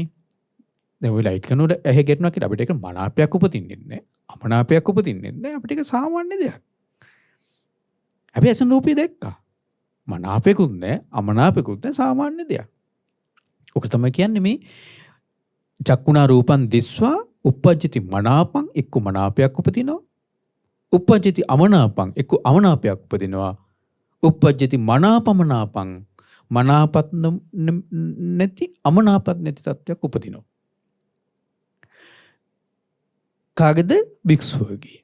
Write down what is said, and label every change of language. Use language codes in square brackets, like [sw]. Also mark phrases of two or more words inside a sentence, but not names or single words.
[si] දැන් ওই ලයිට් කණුවට ඇහි ගැටෙනවා කියලා අපිට ඒක මනාපයක් උපදින්නේ නැහැ. අමනාපයක් උපදින්නේ නැහැ. අපිට ඒක සාමාන්‍ය දෙයක්. හැබැයි ඇසෙන රූපය දැක්කා. මනාපයකුත් නැහැ, අමනාපයකුත් නැහැ, සාමාන්‍ය දෙයක්. ඔක තමයි කියන්නේ මේ [pi] චක්කුණා රූපං දිස්වා uppajjati මනාපං [si] එක්ක මනාපයක් උපදිනවා. [pi] uppajjati අමනාපං [si] එක්ක අමනාපයක් උපදිනවා. [pi] uppajjati මනාපමනාපං [si] මනාපත් නැති අමනාපත් නැති තත්ත්වයක් උපදිනවා. කාගේද? භික්ෂුවගේ.